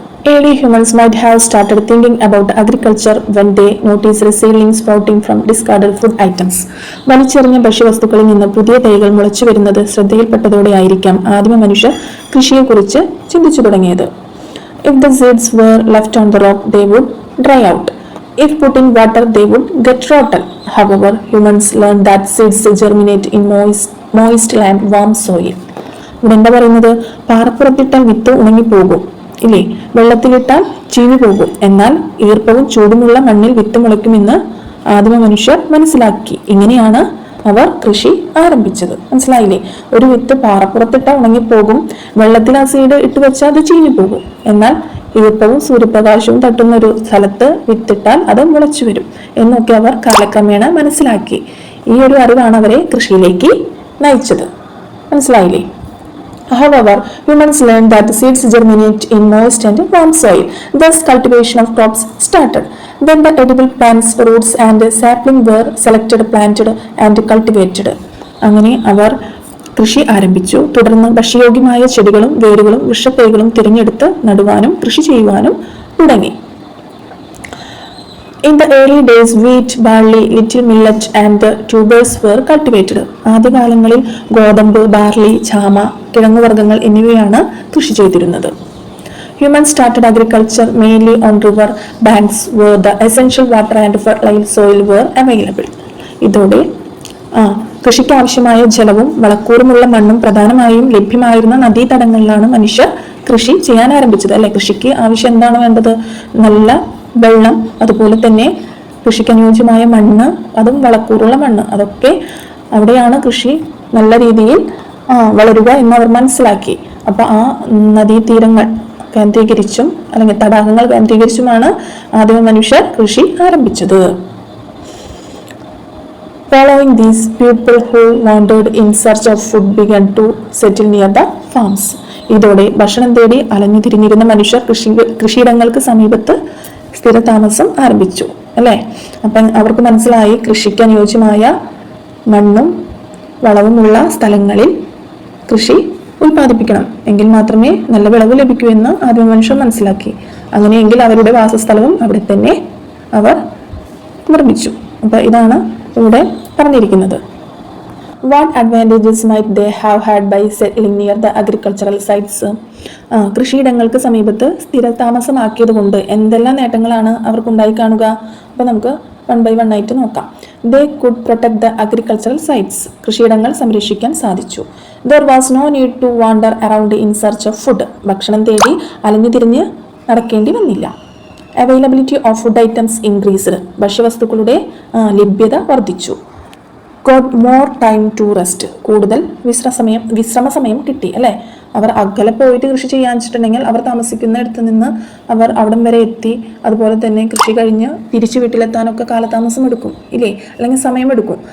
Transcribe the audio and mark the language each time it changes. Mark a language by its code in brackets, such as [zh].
[en] Early humans might have started thinking about agriculture when they noticed seedlings sprouting from discarded food items. [ml] വലിച്ചെറിഞ്ഞ ഭക്ഷ്യവസ്തുക്കളിൽ നിന്ന് പുതിയ തൈകൾ മുളച്ചു വരുന്നത് ശ്രദ്ധയിൽപ്പെട്ടതോടെയായിരിക്കാം ആദിമ മനുഷ്യർ കൃഷിയെക്കുറിച്ച് ചിന്തിച്ചു തുടങ്ങിയത്. [en] If the seeds were left on the rock, they would dry out. If put in water, they would get rotten. However, humans learned that seeds germinate in moist land, warm soil. [ml] ഇവിടെ എന്താ പറയുന്നത്? പാറപ്പുറത്തിട്ടാൽ വിത്ത് ഉണങ്ങിപ്പോകും ഇല്ലേ, വെള്ളത്തിലിട്ടാൽ ചീഞ്ഞു പോകും, എന്നാൽ ഈർപ്പവും ചൂടുമുള്ള മണ്ണിൽ വിത്ത് മുളയ്ക്കുമെന്ന് ആദിമ മനുഷ്യർ മനസ്സിലാക്കി. ഇങ്ങനെയാണ് അവർ കൃഷി ആരംഭിച്ചത്. മനസ്സിലായില്ലേ? ഒരു വിത്ത് പാറപ്പുറത്തിട്ടാൽ ഉണങ്ങിപ്പോകും, വെള്ളത്തിൽ ആ സീഡ് ഇട്ട് വെച്ചാൽ അത് ചീഞ്ഞു പോകും, എന്നാൽ ഈർപ്പവും സൂര്യപ്രകാശവും തട്ടുന്ന ഒരു സ്ഥലത്ത് വിത്തിട്ടാൽ അത് മുളച്ചു വരും എന്നൊക്കെ അവർ കാലക്രമേണ മനസ്സിലാക്കി. ഈ ഒരു അറിവാണ് അവരെ കൃഷിയിലേക്ക് നയിച്ചത്. മനസ്സിലായില്ലേ? [en] However, humans learned that the seeds germinate in moist and warm soil. Thus, cultivation of crops started. Then the edible plants, roots and sapling were selected, planted and cultivated. [ml] അങ്ങനെ അവർ കൃഷി ആരംഭിച്ചു. തുടർന്ന് ഭക്ഷ്യയോഗ്യമായ ചെടികളും വേരുകളും വൃക്ഷത്തൈകളും തിരഞ്ഞെടുത്ത് നടുവാനും കൃഷി ചെയ്യുവാനും തുടങ്ങി. [en] In the early days, wheat, barley, little millet and tubers were cultivated. [ml] ആദ്യകാലങ്ങളിൽ ഗോതമ്പ്, ബാർലി, ചാമ, കിഴങ്ങുവർഗ്ഗങ്ങൾ എന്നിവയാണ് കൃഷി ചെയ്തിരുന്നത്. [en] Humans started agriculture mainly on river banks where the essential water and fertile soil were available. [ml] ഇതോടെ കൃഷിക്ക് ആവശ്യമായ ജലവും വളക്കൂറുമുള്ള മണ്ണും പ്രധാനമായും ലഭ്യമായിരുന്ന നദീതടങ്ങളിലാണ് മനുഷ്യർ കൃഷി ചെയ്യാൻ ആരംഭിച്ചത് അല്ലെ. കൃഷിക്ക് ആവശ്യം എന്താണ് വേണ്ടത്? നല്ല വെള്ളം, അതുപോലെ തന്നെ കൃഷിക്ക് അനുയോജ്യമായ മണ്ണ്, അതും വളക്കൂറുള്ള മണ്ണ്, അതൊക്കെ അവിടെയാണ് കൃഷി നല്ല രീതിയിൽ വളരുക എന്നവർ മനസ്സിലാക്കി. അപ്പൊ ആ നദീതീരങ്ങൾ കേന്ദ്രീകരിച്ചും അല്ലെങ്കിൽ തടാകങ്ങൾ കേന്ദ്രീകരിച്ചുമാണ് ആദിമ മനുഷ്യർ കൃഷി ആരംഭിച്ചത്. [en] Following these, people who wandered in search of food began to settle near the farms. [ml] ഇതോടെ ഭക്ഷണം തേടി അലഞ്ഞു തിരിഞ്ഞിരുന്ന മനുഷ്യർ കൃഷിയിടങ്ങൾക്ക് സമീപത്ത് സ്ഥിരതാമസം ആരംഭിച്ചു അല്ലേ. അപ്പം അവർക്ക് മനസ്സിലായി കൃഷിക്ക് അനുയോജ്യമായ മണ്ണും വളവുമുള്ള സ്ഥലങ്ങളിൽ കൃഷി ഉൽപ്പാദിപ്പിക്കണം, എങ്കിൽ മാത്രമേ നല്ല വിളവ് ലഭിക്കൂ എന്ന് ആദിമ മനുഷ്യർ മനസ്സിലാക്കി. അങ്ങനെയെങ്കിൽ അവരുടെ വാസസ്ഥലവും അവിടെ തന്നെ അവർ നിർമ്മിച്ചു. അപ്പൊ ഇതാണ് ഇവിടെ പറഞ്ഞിരിക്കുന്നത്. [en] What advantages might they have had by settling near the agricultural sites? [ml] കൃഷിയിടങ്ങൾക്ക് സമീപത്ത് സ്ഥിരതാമസമാക്കിയത് കൊണ്ട് എന്തെല്ലാം നേട്ടങ്ങളാണ് അവർക്കുണ്ടായി കാണുക? അപ്പോൾ നമുക്ക് 1 by 1 ആയിട്ട് നോക്കാം. [en] They could protect the agricultural sites. [ml] കൃഷിയിടങ്ങൾ സംരക്ഷിക്കാൻ സാധിച്ചു. [en] There was no need to wander around in search of food. [ml] ഭക്ഷണം തേടി അലഞ്ഞു തിരിഞ്ഞ് നടക്കേണ്ടി വന്നില്ല. [en] Availability of food items increased. [ml] ഭക്ഷ്യവസ്തുക്കളുടെ ലഭ്യത വർദ്ധിച്ചു. [en] Got more time to rest. [ml] കൂടുതൽ വിശ്രമ സമയം കിട്ടി അല്ലേ. അവർ അകലെ പോയിട്ട് കൃഷി ചെയ്യാൻ വെച്ചിട്ടുണ്ടെങ്കിൽ അവർ താമസിക്കുന്ന ഇടത്ത് നിന്ന് അവർ അവിടം വരെ എത്തി, അതുപോലെ തന്നെ കൃഷി കഴിഞ്ഞ് തിരിച്ചു വീട്ടിലെത്താനൊക്കെ കാലതാമസം എടുക്കും ഇല്ലേ, അല്ലെങ്കിൽ സമയമെടുക്കും.